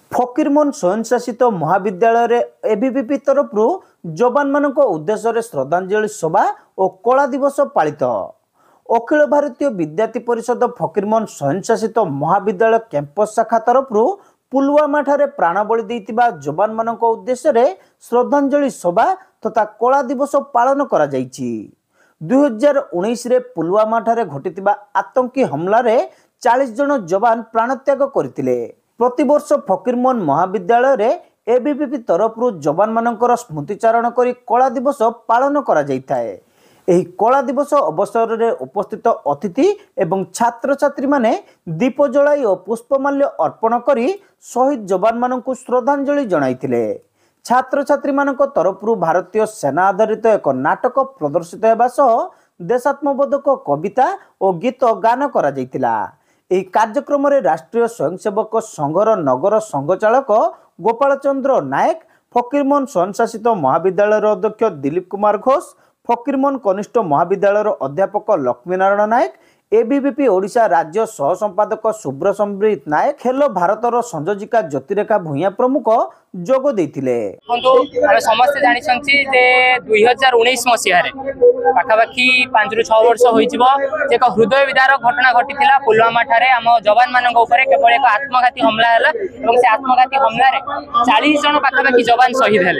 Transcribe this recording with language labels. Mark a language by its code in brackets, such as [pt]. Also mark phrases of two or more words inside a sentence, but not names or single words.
[or] ଫକୀରମୋହନ ସ୍ୱୟଂଶାସିତ ମହାବିଦ୍ୟାଳୟ ରେ ଏବିଭିପି ତରଫ ଯବାନ ମାନ ଉଦ୍ଦେଶ୍ୟ ଶ୍ରଦ୍ଧାଞ୍ଜଳି ସଭା ଆଉ କଳା ଦିବସ ପାଳିତ। ଅଖିଳ ଭାରତୀୟ ବିଦ୍ୟାର୍ଥୀ ପରିଷଦ ଫକୀରମୋହନ ସ୍ୱୟଂଶାସିତ ମହାବିଦ୍ୟାଳୟ କ୍ୟାମ୍ପସ ଶାଖା ତରଫ ପୁଲୱାମା ଠାରେ ପ୍ରାଣବଳି ଦେଇଥିବା ଯବାନ ମାନ ଉଦ୍ଦେଶ୍ୟ ଶ୍ରଦ୍ଧାଞ୍ଜଳି ସଭା ତଥା କଳା ଦିବସ ପାଳନ କରା ଯାଇଛି। 2019 ରେ ପୁଲୱାମା ଠାରେ ଘଟିଥିବା ଆତଙ୍କୀ ହମଲା ରେ 40 ଜଣ ଯବାନ ପ୍ରାଣତ୍ୟାଗ କରିଥିଲେ। ପ୍ରତିବର୍ଷ ଫକୀରମୋହନ ମହାବିଦ୍ୟାଳୟ ରେ ଏବିଭିପି ତରଫ ଯବାନ ମାନଙ୍କର ସ୍ମୃତିଚାରଣ କରି କଳା ଦିବସ ପାଳନ କରା ଯାଇଥାଏ। ଏହି କଳା ଦିବସ ଅବସର ରେ ଉପସ୍ଥିତ ଅତିଥି ଏବଂ ଛାତ୍ର ଛାତ୍ରୀ ମାନେ ଦୀପ ଜଳାଇ ଆଉ ପୁଷ୍ପମାଲ୍ୟ ଅର୍ପଣ କରି ସହୀଦ ଯବାନ ମାନଙ୍କୁ ଶ୍ରଦ୍ଧାଞ୍ଜଳି ଜଣାଇଥିଲେ। ଛାତ୍ର ଛାତ୍ରୀ ମାନଙ୍କ ତରଫ ଭାରତୀୟ ସେନା ଆଧାରିତ ଏକ ନାଟକ ପ୍ରଦର୍ଶିତ ହେବା ସହ ଦେଶାତ୍ମବୋଧକ କବିତା ଆଉ ଗୀତ ଗାନ କରା ଯାଇଥିଲା। ଏହି କାର୍ଯ୍ୟକ୍ରମରେ ରାଷ୍ଟ୍ରୀୟ ସ୍ୱୟଂସେବକ ସଂଘର ନଗର ସଂଘଚାଳକ ଗୋପାଳ ଚନ୍ଦ୍ର ନାୟକ, ଫକୀରମୋହନ ସ୍ୱୟଂଶାସିତ ମହାବିଦ୍ୟାଳୟର ଅଧ୍ୟକ୍ଷ ଦିଲ୍ଲୀପ କୁମାର ଘୋଷ, ଫକୀରମୋହନ କନିଷ୍ଠ ମହାବିଦ୍ୟାଳୟର ଅଧ୍ୟାପକ ଲକ୍ଷ୍ମୀନାରାୟଣ ନାୟକ, ଏବିଭିପି ଓଡ଼ିଶା ରାଜ୍ୟ ସହ ସମ୍ପାଦକ ଶୁଭ୍ର ସମ୍ବ୍ରିତ ନାୟକ, ଖେଳ ଭାରତର ସଂଯୋଜିକା ଜ୍ୟୋତିରେଖା ଭୂୟାଁ ପ୍ରମୁଖ ଯୋଗ ଦେଇଥିଲେ। ସମସ୍ତ ଜାଣିଛନ୍ତି ଯେ 2019 ମସିହା ରେ ପାଖାପାଖି 5 ରୁ 6 ବର୍ଷ ହୋଇଯିବ ଯେ ହୃଦୟ ବିଦାର ଘଟଣା ଘଟିଥିଲା ପୁଲୱାମା ଠାରେ ହମ ଯବାନ ମାନଙ୍କ ଉପର କେବଳ ଏକ ଆତ୍ମଘାତୀ ହମଲା ହେଲା ଏବଂ ସେ ଆତ୍ମଘାତୀ ହମଲା ରେ 40 ଜଣ ପାଖାପାଖି ଯବାନ ସହୀଦ ହେଲେ।